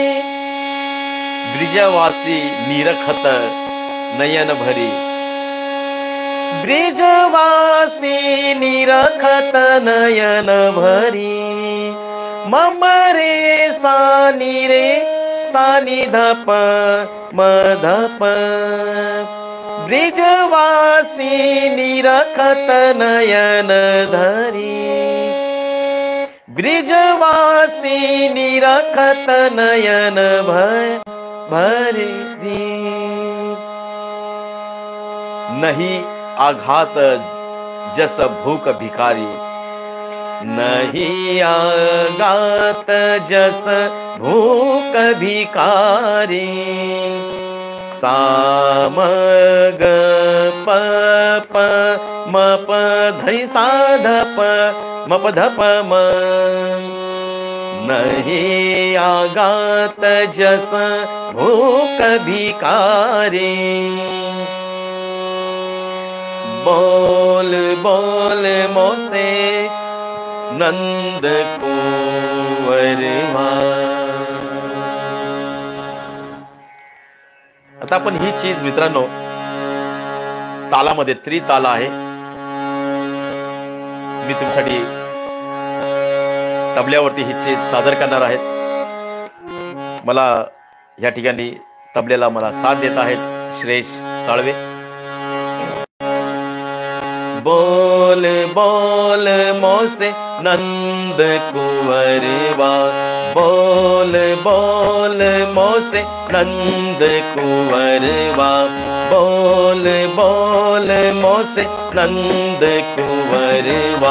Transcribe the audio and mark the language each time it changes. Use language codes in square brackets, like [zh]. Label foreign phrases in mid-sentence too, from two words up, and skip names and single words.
[bra] ब्रिजवासी निरखत नयन भरी, ब्रिजवासी निरखत नयन भरी, मम रे सा नि रे सा नि ध प म ध प, ब्रिजवासी निरखत नयन धरी, ब्रिजवासी निरखत नयन भरी। नहीं आघात जस भूख भिखारी, नहीं आघात जस भूख भिखारी। साम ग प प म प ध सा ध प म प ध प म। नहीं आघात जस भूख भिखारी। बोल बोल मोसे नंद कुंवरवा। [mr] आता आपण ही चीज मित्रांनो तालामध्ये त्रिताल आहे, मी तुमच्यासाठी तबल्यावरती ही चीज सादर करणार आहेत। मला या ठिकाणी तबल्याला मला साथ देत आहेत श्रेष साळवे। [bra] बोल बोल मोसे नंद कुंवरवा, बोल बोल मोसे नंद कुंवरवा, बोल बोल मोसे नंद कुंवरवा।